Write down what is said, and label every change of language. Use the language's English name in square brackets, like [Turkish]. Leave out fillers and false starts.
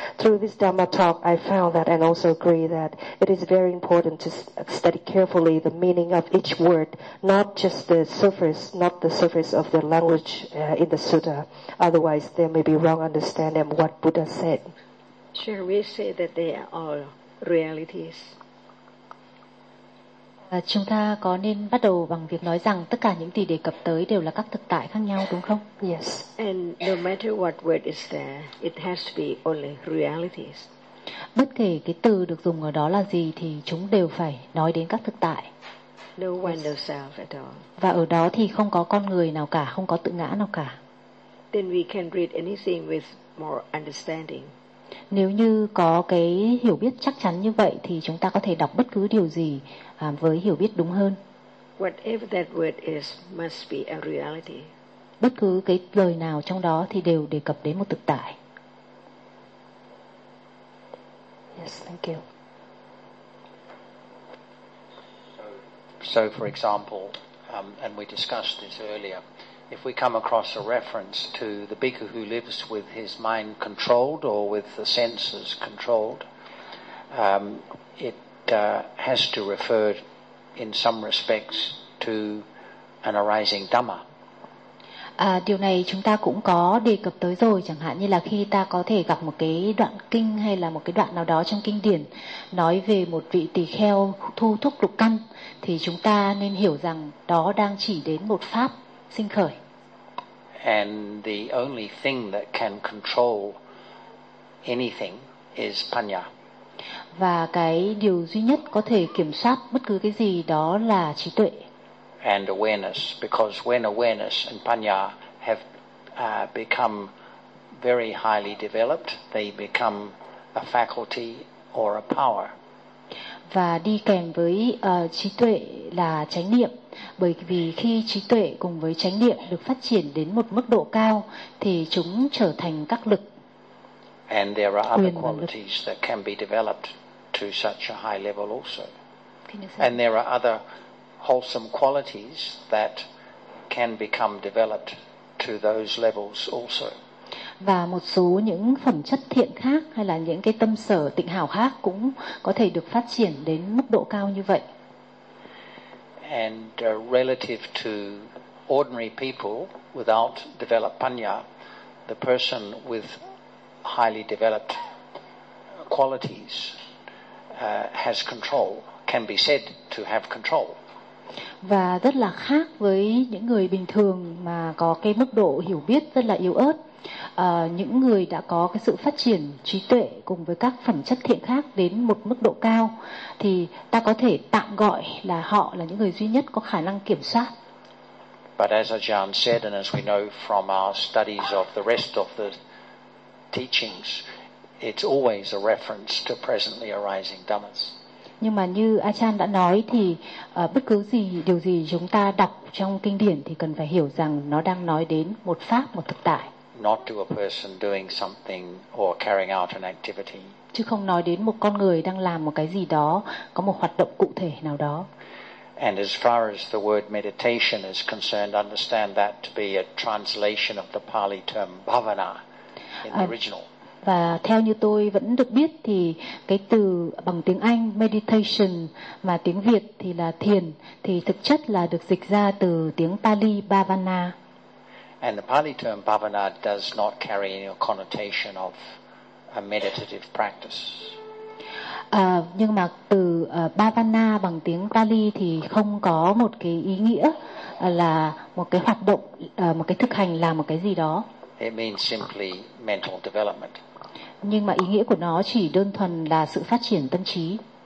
[English] Through this Dhamma talk, I found that and also agree that it is very important to study carefully the meaning of each word, not just the surface, not the surface of the language in the sutta. Otherwise, there may be wrong understanding of what Buddha said. Sure, we say that they are all realities. [Vietnamese] Chúng ta có nên bắt đầu bằng việc nói rằng tất cả những gì đề cập tới đều là các thực tại khác nhau, đúng không? [English] Yes. And no matter what word is there, it has to be only realities. [Vietnamese] Bất kể cái từ được dùng ở đó là gì thì chúng đều phải nói đến các thực tại. [English] No one knows self at all. [Vietnamese] Và ở đó thì không có con người nào cả, không có tự ngã nào cả. [English] Then we can read anything with more understanding. [Vietnamese] Nếu như có cái hiểu biết chắc chắn như vậy thì chúng ta có thể đọc bất cứ điều gì với hiểu biết đúng hơn. [English] Whatever that word is must be a reality. [Vietnamese] Bất cứ cái lời nào trong đó thì đều đề cập đến một thực tại. [English] Yes, thank you. So for example, and we discussed this earlier, if we come across a reference to the bhikkhu who lives with his mind controlled or with the senses controlled, it has to refer in some respects to an arising dhamma. [Vietnamese] Điều này chúng ta cũng có đề cập tới rồi, chẳng hạn như là khi ta có thể gặp một cái đoạn kinh hay là một cái đoạn nào đó trong kinh điển nói về một vị tỳ kheo thu thúc lục căn, thì chúng ta nên hiểu rằng đó đang chỉ đến một pháp sinh khởi. [English] And the only thing that can control anything is panya. [Vietnamese] Và cái điều duy nhất có thể kiểm soát bất cứ cái gì đó là trí tuệ. [English] And awareness, because when awareness and panya have become very highly developed, they become a faculty or a power. [Vietnamese] Và đi kèm với trí tuệ là chánh niệm. Bởi vì khi trí tuệ cùng với chánh niệm được phát triển đến một mức độ cao thì chúng trở thành các lực. [English] And there are other qualities that can be developed to such a high level also. And there are other wholesome qualities that can become developed to those levels also. [Vietnamese] Và một số những phẩm chất thiện khác hay là những cái tâm sở tịnh hảo khác cũng có thể được phát triển đến mức độ cao như vậy. [English] And relative to ordinary people without developed panya, the person with highly developed qualities has control, can be said to have control. [Vietnamese] Và rất là khác với những người bình thường mà có cái mức độ hiểu biết rất là yếu ớt. Những người đã có cái sự phát triển trí tuệ cùng với các phẩm chất thiện khác đến một mức độ cao thì ta có thể tạm gọi là họ là những người duy nhất có khả năng kiểm soát. [English] But as Ajahn said, and as we know from our studies of the rest of the teachings, it's always a reference to presently arising dhammas. [Vietnamese] Nhưng mà như Ajahn đã nói thì bất cứ gì, điều gì chúng ta đọc trong kinh điển thì cần phải hiểu rằng nó đang nói đến một pháp, một thực tại. [English] Not to a person doing something or carrying out an activity. [Vietnamese] Chứ không nói đến một con người đang làm một cái gì đó, có một hoạt động cụ thể nào đó. [English] And as far as the word meditation is concerned, understand that to be a translation of the Pali term bhavana in the original. [Vietnamese] Và theo như tôi vẫn được biết thì cái từ bằng tiếng Anh meditation mà tiếng Việt thì là thiền thì thực chất là được dịch ra từ tiếng Pali bhavana. [English] And the Pali term bhavana does not carry any connotation of a meditative practice. [Vietnamese] Nhưng mà từ bhavana bằng tiếng Pali thì không có một cái ý nghĩa là một cái hoạt động, một cái thực hành làm một cái gì đó. [English] It means simply mental development. [Vietnamese] Nhưng mà ý nghĩa của nó chỉ đơn thuần là sự phát triển tâm trí.